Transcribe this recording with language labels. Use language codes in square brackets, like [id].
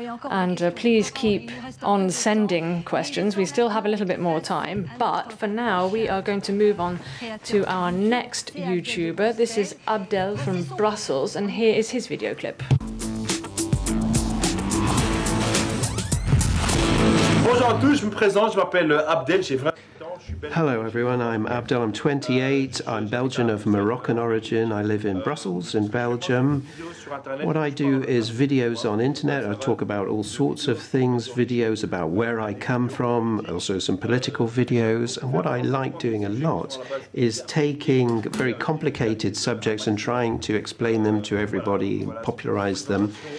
[en] And please keep on sending questions. We still have a little bit more time, but for now we are going to move on to our next YouTuber. This is Abdel from Brussels, and here is his video clip. [fr] Bonjour à tous, je me présente, je m'appelle Abdel, j'ai vraiment... [en] Hello everyone, I'm Abdel, I'm 28, I'm Belgian of Moroccan origin, I live in Brussels in Belgium. What I do is videos on internet, I talk about all sorts of things, videos about where I come from, also some political videos, and what I like doing a lot is taking very complicated subjects and trying to explain them to everybody, popularize them.